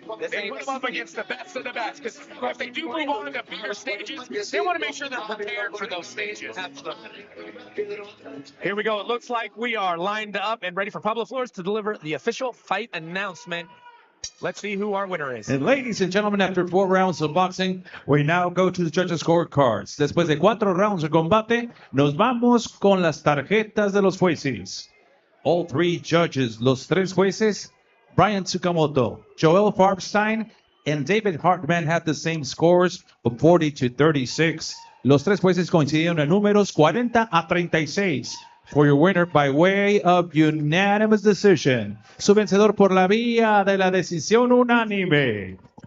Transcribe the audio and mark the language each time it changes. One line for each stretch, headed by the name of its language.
English: They put them up against the best of the best, because if they do move on to bigger stages, they want to make sure they're prepared for those stages. Absolutely. Here we go. It looks like we are lined up and ready for Pablo Flores to deliver the official fight announcement. Let's see who our winner is. And ladies and gentlemen, after 4 rounds of boxing, we now go to the judges' scorecards.
Spanish: Después de 4 rounds de combate, nos vamos con las tarjetas de los jueces.
English: All 3 judges,
Spanish: los 3 jueces,
English: Brian Tsukamoto, Joel Farbstein, and David Hartman had the same scores of 40-36.
Spanish: Los 3 jueces coincidieron en números 40-36.
English: For your winner by way of unanimous decision.
Spanish: Su vencedor por la vía de la decisión unánime.